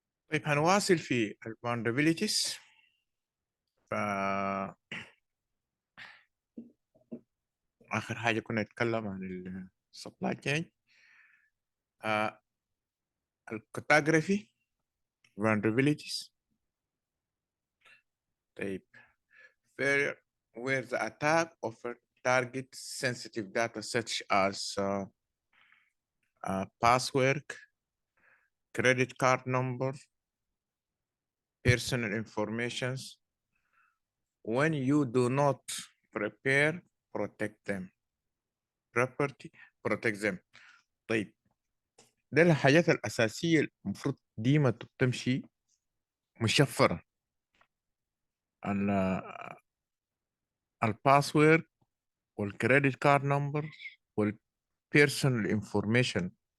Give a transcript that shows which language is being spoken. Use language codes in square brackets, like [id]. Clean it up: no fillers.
[ar] طيب هنواصل في vulnerabilities. آخر حاجة كنا نتكلم عن supply chain. الكتاغرافي vulnerabilities. طيب [en] where the attack offer target sensitive data such as password, credit card number, personal informations. When you do not protect them. Property, protect them. [ar] طيب ده الحاجات الأساسية المفروض ديما تمشي مشفرة. الباسورد والكريدت كارد نمبر والبيرسونال انفورميشن.